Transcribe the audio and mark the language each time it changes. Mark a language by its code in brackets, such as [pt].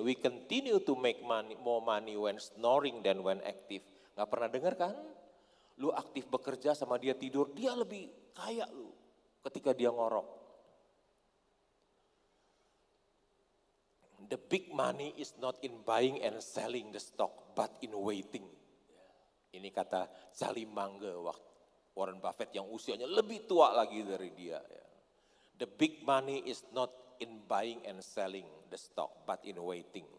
[en] We continue to make more money when snoring than when active. [id] Gak pernah dengar kan? Lu aktif bekerja sama dia tidur, dia lebih kaya lu ketika dia ngorok. [en] The big money is not in buying and selling the stock, but in waiting. [id] Ini kata Charlie Munger, Warren Buffett yang usianya lebih tua lagi dari dia. [en] The big money is not in buying and selling the stock, but in waiting.